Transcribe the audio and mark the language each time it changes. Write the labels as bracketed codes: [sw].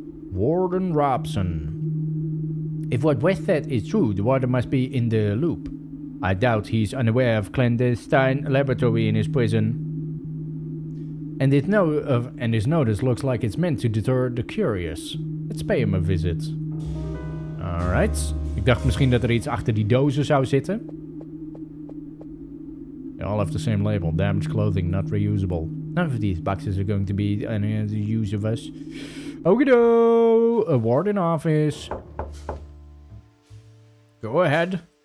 [en] Warden Robson. If what West said is true, the warden must be in the loop. I doubt he's unaware of clandestine laboratory in his prison. And his notice looks like it's meant to deter the curious. Let's pay him a visit. Alright. [nl] Ik dacht misschien dat er iets achter die dozen zou zitten. [en] They all have the same label. Damaged clothing, not reusable. None of these boxes are going to be any use of us. Okido! A warden office. Go ahead.